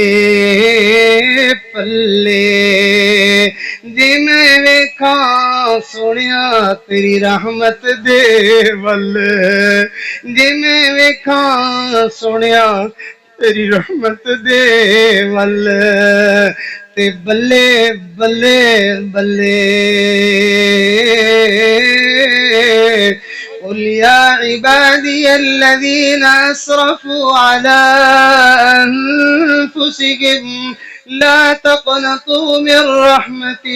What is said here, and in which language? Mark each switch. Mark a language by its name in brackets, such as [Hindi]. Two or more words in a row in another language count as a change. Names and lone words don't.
[Punjabi] پلے، جے میں ویکھاں سونیا تیری رحمت دے ول، جے میں ویکھاں سونیا تیری رحمت دے ول تے بلے بلے بلے. [Arabic] قل يا عبادي الذين أسرفوا على أنفسهم لا تقنطوا من رحمة